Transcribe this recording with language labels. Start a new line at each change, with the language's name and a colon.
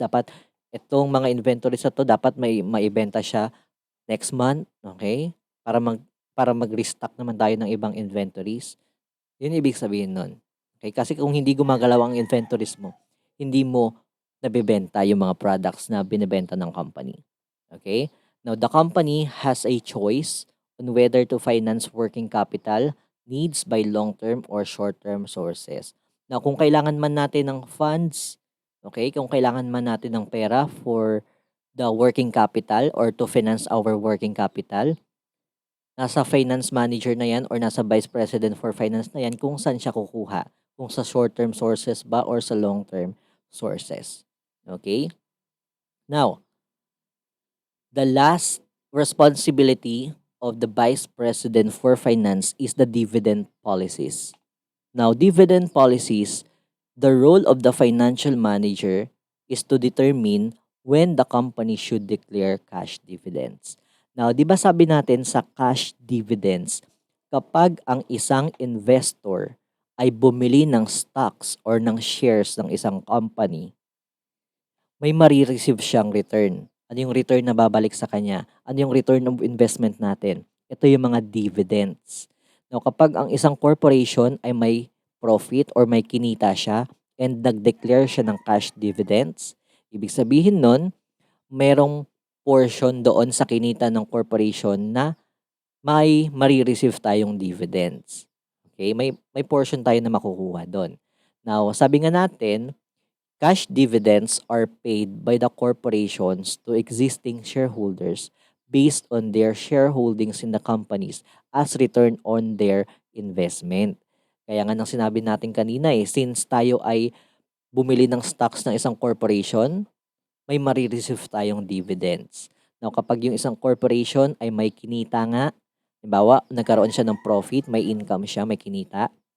Filipino: Dapat itong mga inventories na to, dapat may maibenta siya next month. Okay? Para mag-restock naman tayo ng ibang inventories. Yun ibig sabihin nun. Okay? Kasi kung hindi gumagalaw ang inventories mo, hindi mo nabebenta yung mga products na binebenta ng company. Okay?
English: Now, the company has a choice on whether to finance working capital needs by long-term or short-term sources.
Filipino: Now, kung kailangan man natin ng funds, okay, kung kailangan man natin ng pera
English: for the working capital
Filipino: or to finance our working capital, nasa finance manager na yan or nasa vice president for finance na yan kung saan siya kukuha. Kung sa short-term sources ba or sa long-term sources. Okay?
English: Now, the last responsibility of the Vice President for Finance is the dividend policies. Now, dividend policies, the role of the financial manager is to determine when the company should declare cash dividends.
Filipino: Now, di ba sabi natin sa cash dividends, kapag ang isang investor ay bumili ng stocks or ng shares ng isang company, may mare-receive siyang return. Ano yung return na babalik sa kanya? Ano yung return of investment natin? Ito yung mga dividends. Now, kapag ang isang corporation ay may profit or may kinita siya and nag-declare siya ng cash dividends, ibig sabihin nun, merong portion doon sa kinita ng corporation na may mare-receive tayong dividends. Okay? May portion tayo na makukuha doon.
English: Now,
Filipino: sabi nga natin,
English: cash dividends are paid by the corporations to existing shareholders based on their shareholdings in the companies as return on their investment.
Filipino: Kaya nga nang sinabi natin kanina since tayo ay bumili ng stocks ng isang corporation, may mare-receive tayong dividends. Now, kapag yung isang corporation ay may kinita nga, halimbawa, nagkaroon siya ng profit, may income siya, may kinita.